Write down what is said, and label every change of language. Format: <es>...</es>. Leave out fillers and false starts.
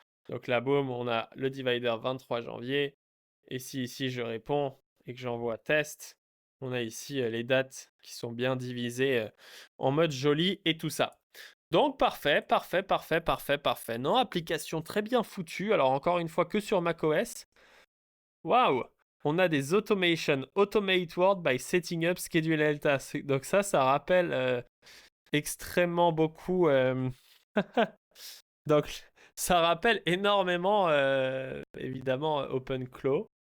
<fr>Donc là, boum, on a le divider 23 janvier. Et si ici je réponds et que j'envoie test, on a ici les dates qui sont bien divisées en mode joli et tout ça. Donc parfait, parfait, parfait, parfait, parfait. Non, application très bien foutue. Alors encore une fois que sur macOS. Waouh! On a des automations.</fr> <en>Automate Word by setting up schedule task.</en> <fr>Donc ça rappelle extrêmement beaucoup. Donc ça rappelle énormément, évidemment, OpenClaw.</fr>